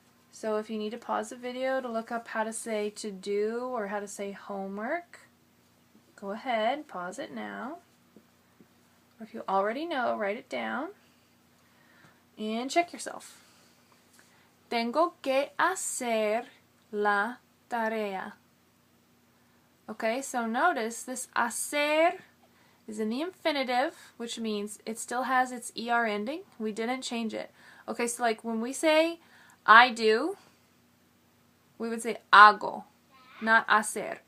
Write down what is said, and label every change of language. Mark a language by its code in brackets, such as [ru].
[en] So if you need to pause the video to look up how to say to do or how to say homework, go ahead, pause it now. Or if you already know, write it down and check yourself. [es] Tengo que hacer la tarea. [en] Okay, so notice this hacer is in the infinitive, which means it still has its ER ending. We didn't change it. Okay, so like when we say I do, we would say hago, not hacer.